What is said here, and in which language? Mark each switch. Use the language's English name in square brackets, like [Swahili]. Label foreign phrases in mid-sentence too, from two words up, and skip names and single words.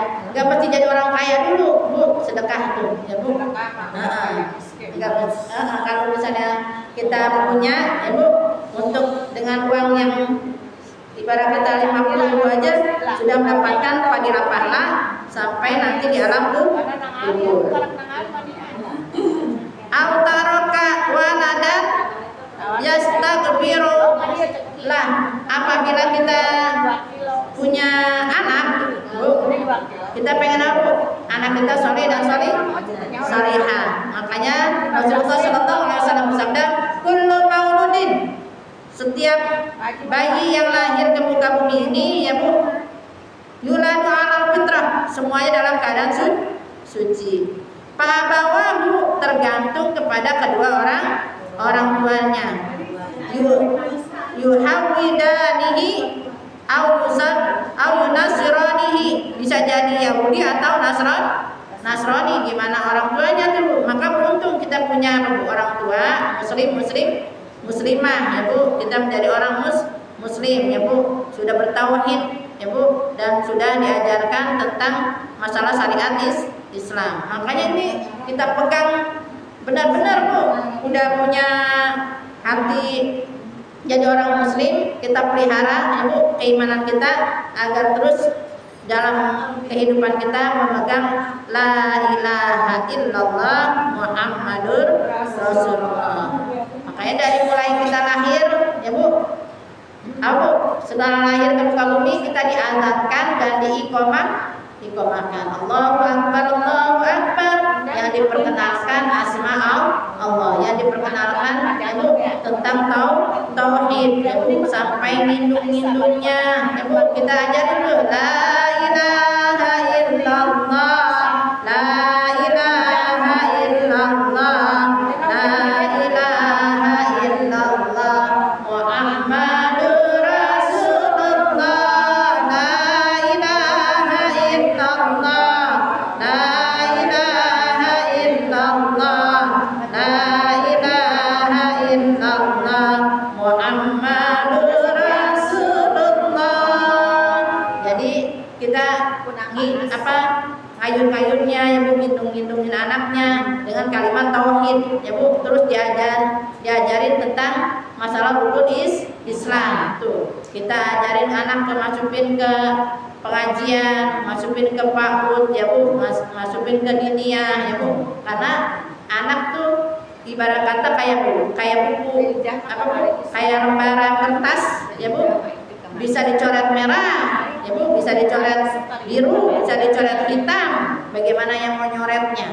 [Indonesian] Nggak mesti jadi orang kaya dulu Bu, sedekah tuh ya Bu. Kalau misalnya kita punya ya Bu, untuk dengan uang yang ibarat kita 50.000 aja sudah mendapatkan fadilah pahala sampai nanti di alam kubur. [Arabic] أو ترك ولدا يستغفر له, [Indonesian] apabila kita punya anak Bu, kita pengen apa Bu? Anak kita soleh dan solihah. Makanya Rasulullah SAW bersabda, [Arabic] كل مولود, [Indonesian] setiap bayi yang lahir ke muka bumi ini ya Bu, [Arabic] يولد على الفطرة, [Indonesian] semuanya dalam keadaan suci. Fa'abawahu, tergantung kepada kedua orang tuanya. [Arabic] يهودانه أو ينصرانه, [Indonesian] bisa jadi Yahudi atau Nasrani, gimana orang tuanya tuh. Maka beruntung kita punya orang tua muslimah ya Bu, kita menjadi orang muslim ya Bu, sudah bertauhid ya Bu, dan sudah diajarkan tentang masalah syariat Islam. Makanya ini kita pegang benar-benar Bu, udah punya hati jadi orang muslim, kita pelihara ya Bu keimanan kita agar terus dalam kehidupan kita memegang [Arabic] لا إله إلا الله محمد رسول الله. [Indonesian] Makanya dari mulai kita lahir ya Bu, setelah lahir ke muka bumi kita diazankan dan diiqomahkan. [Arabic] الله أكبر، الله أكبر, [Indonesian] yang diperkenalkan asma Allah, yang diperkenalkan ya Bu tentang tauhid ya Bu, sampai nindung-nindungnya ya Bu, kita ajarin dulu [Arabic] لا إله إلا الله، لا إله إلا الله، لا إله إلا الله محمد رسول الله، لا إله إلا الله، لا إله إلا الله، لا إله إلا الله محمد رسول الله. [Indonesian] Jadi kita ngayun-ngayunnya ya Bu, ngindung-ngindungin anaknya dengan kalimat tauhid ya Bu, terus diajarin tentang masalah rukun Islam tuh. Kita ajarin anak masukin ke pengajian, masukin ke PAUD ya Bu, masukin ke diniyah ya Bu, karena anak tuh ibarat kata kayak buku kayak lembaran kertas ya Bu, bisa dicoret merah ya Bu, bisa dicoret biru, bisa dicoret hitam, bagaimana yang mau nyoretnya.